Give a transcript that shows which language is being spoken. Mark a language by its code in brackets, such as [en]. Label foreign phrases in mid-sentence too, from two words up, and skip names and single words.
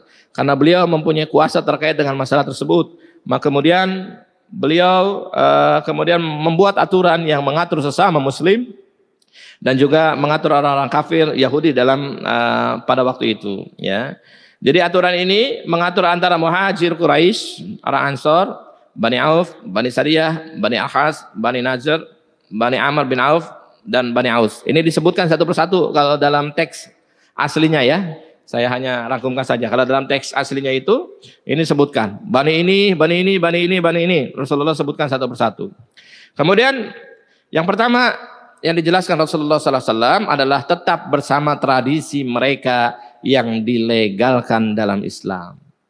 [id] Karena beliau mempunyai kuasa terkait dengan masalah tersebut. Maka kemudian beliau kemudian membuat aturan yang mengatur sesama muslim dan juga mengatur orang-orang kafir Yahudi dalam pada waktu itu, ya. Jadi aturan ini mengatur antara Muhajir Quraisy, orang Ansor, Bani Auf, Bani Sariyah, Bani Akhaz, Bani Najr, Bani Amr bin Auf, dan Bani Aus. Ini disebutkan satu persatu kalau dalam teks aslinya, ya. Saya hanya rangkumkan saja. Kalau dalam teks aslinya itu, ini sebutkan Bani ini, Bani ini, Bani ini, Bani ini. Rasulullah sebutkan satu persatu. Kemudian yang pertama yang dijelaskan Rasulullah SAW adalah tetap bersama tradisi mereka yang dilegalkan dalam Islam.